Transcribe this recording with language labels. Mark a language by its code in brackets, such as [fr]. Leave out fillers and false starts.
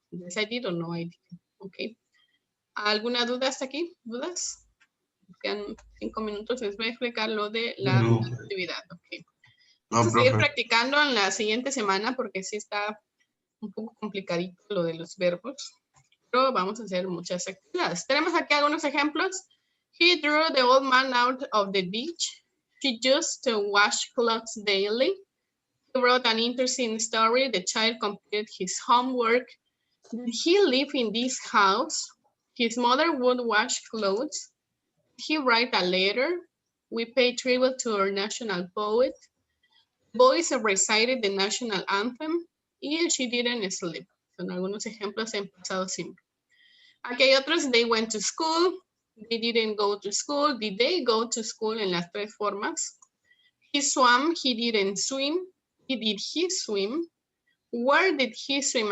[en] Yes, I did o no I did. Ok. [es] ¿Alguna duda hasta aquí? ¿Dudas? Quedan 5 minutos, les voy a explicar lo de la actividad. Okay. Vamos a seguir practicando en la siguiente semana porque sí está un poco complicadito lo de los verbos, pero vamos a hacer muchas actividades. Tenemos aquí algunos ejemplos. [en] He drew the old man out of the beach. She used to wash clothes daily. He wrote an interesting story. The child completed his homework. Did he live in this house? His mother would wash clothes. He write a letter. We pay tribute to our national poet. Boys recited the national anthem. Y she didn't sleep. [es] Son algunos ejemplos en pasado simple. Aquí hay otros. [en] They went to school. They didn't go to school. Did they go to school? [es] En las tres formas. [en] He swam. He didn't swim. Did he swim? Where did he swim?